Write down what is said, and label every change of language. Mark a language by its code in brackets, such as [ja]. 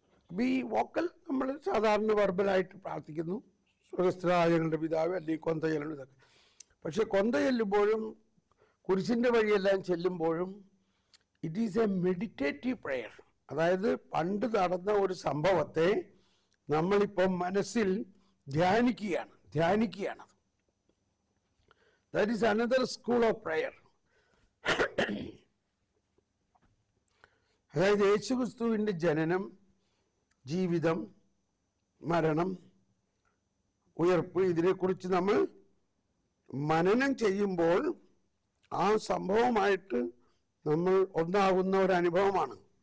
[ml] അപ്പം ഈ വോക്കൽ നമ്മൾ സാധാരണ വെർബലായിട്ട് പ്രാർത്ഥിക്കുന്നു, സ്വർഗസ്ഥനായ പിതാവ്, അല്ലെങ്കിൽ കൊന്ത ചെല്ലണം, ഇതൊക്കെ. പക്ഷെ കൊന്ത ചെല്ലുമ്പോഴും കുരിശിൻ്റെ വഴിയെല്ലാം ചെല്ലുമ്പോഴും [en] It is a meditative prayer. [ml] അതായത് പണ്ട് നടന്ന ഒരു സംഭവത്തെ നമ്മളിപ്പം മനസ്സിൽ ധ്യാനിക്കുകയാണ്. [en] That is another school of prayer. [ml] അതായത് യേശുക്രിസ്തുവിൻ്റെ ജനനം, ജീവിതം, മരണം, ഉയർപ്പ്, ഇതിനെക്കുറിച്ച് നമ്മൾ മനനം ചെയ്യുമ്പോൾ ആ സംഭവമായിട്ട് നമ്മൾ ഒന്നാകുന്ന ഒരു അനുഭവമാണ്.